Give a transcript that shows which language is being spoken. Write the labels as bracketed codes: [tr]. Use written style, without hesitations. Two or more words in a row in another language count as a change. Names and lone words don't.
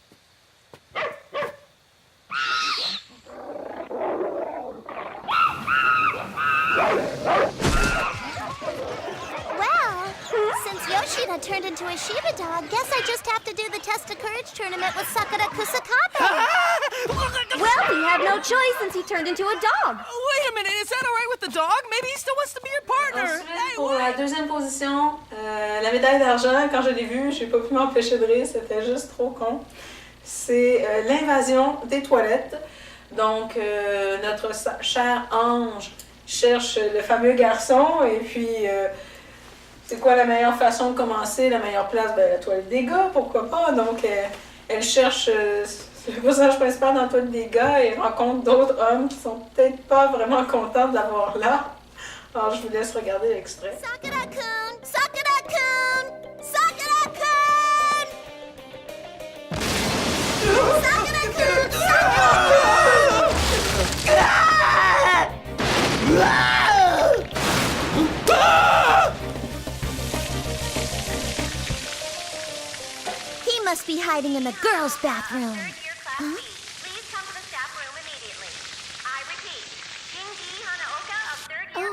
[en] Well, since Yoshida turned into a Shiba dog, guess I just have to do the Test of Courage tournament with Sakura Kusakabe. Well, we have no choice since he turned into a dog. Wait a minute, is that all right with the dog? Maybe he still wants to be your partner. [fr] Ensuite, pour la 2e position, la médaille d'argent, quand je l'ai vue, je n'ai pas pu m'empêcher de rire, c'était juste trop con. C'est l'invasion des toilettes. Donc, notre cher ange cherche le fameux garçon et puis c'est quoi la meilleure façon de commencer, la meilleure place? La toilette des gars, pourquoi pas? Donc, elle cherche le personnage principal dans la toilette des gars et rencontre d'autres hommes qui sont peut-être pas vraiment contents de l'avoir là. Alors, je vous laisse regarder l'extrait. [en] Sakura-kun! Sakura-kun! Sakura-kun! Sakura-kun! He must be hiding in the girls' bathroom. Huh? Please come to the staff room immediately. I repeat, Shinji Hanaoka of 3rd year